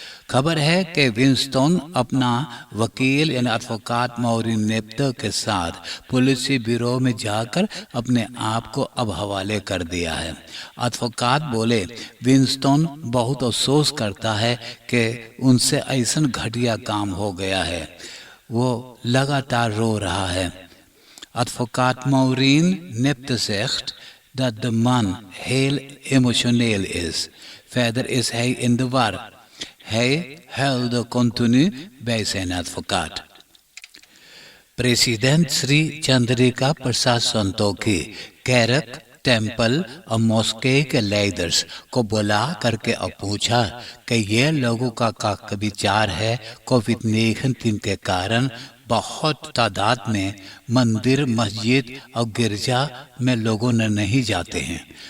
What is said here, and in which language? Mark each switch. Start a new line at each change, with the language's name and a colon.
Caribbean Hindustani: खबर है कि विंस्टन अपना वकील यानी एडवोकेट मौरी नेप्तो के साथ पुलिस ब्यूरो में जाकर अपने आप को अब हवाले कर दिया है। एडवोकेट बोले विंस्टन बहुत अफसोस करता है कि उनसे ऐसा घटिया काम हो गया है, वो लगातार रो रहा है।
Dutch: Advocaat Maureen Nepte zegt dat de man heel emotioneel is. Verder is hij in de war. Hij huilde continu bij zijn advocaat।
Caribbean Hindustani: प्रेसिडेंट श्री चंद्रिका प्रसाद संतोखी कैरक टेम्पल और मॉस्के के लीडर्स को बुला करके अब पूछा कि ये लोगों का विचार है कोविड-19 के कारण बहुत तादाद में मंदिर, मस्जिद और गिरजा में लोगों ने नहीं जाते हैं।